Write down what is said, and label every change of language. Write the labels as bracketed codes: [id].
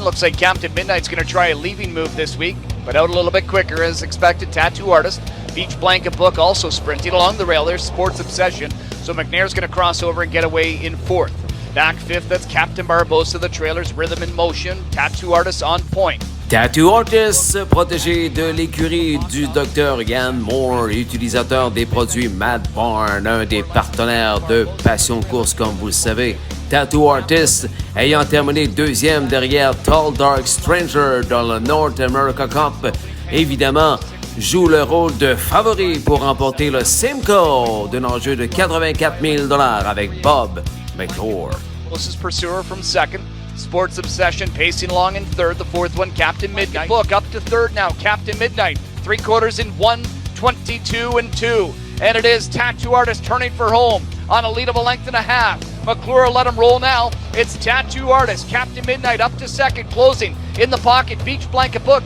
[en] Looks like Captain Midnight's going to try a leaving move this week, but out a little bit quicker as expected. Tattoo Artist. Beach Blanket Book also sprinting along the rail. There's Sports Obsession. So McNair's going to cross over and get away in fourth. Back fifth, that's Captain Barbosa. The trailer's Rhythm in Motion. Tattoo Artist on point. [fr] Tattoo Artist, protégé de l'écurie du Dr. Yann Moore, utilisateur des produits Mad Barn, un des partenaires de Passion Course comme vous le savez. Tattoo Artist ayant terminé 2e derrière Tall Dark Stranger dans le North America Cup, évidemment, joue le rôle de favori pour remporter le Simcoe d'un enjeu de 84 000 $ avec Bob McClure. [en] Closest pursuer from second. Sports Obsession pacing along in third. The fourth one, Captain Midnight. Book up to third now. Captain Midnight. 3/4 in 1:22.2. And it is Tattoo Artist turning for home on a lead of a length and a half. McClure let him roll now. It's Tattoo Artist. Captain Midnight up to second, closing in the pocket. Beach Blanket Book.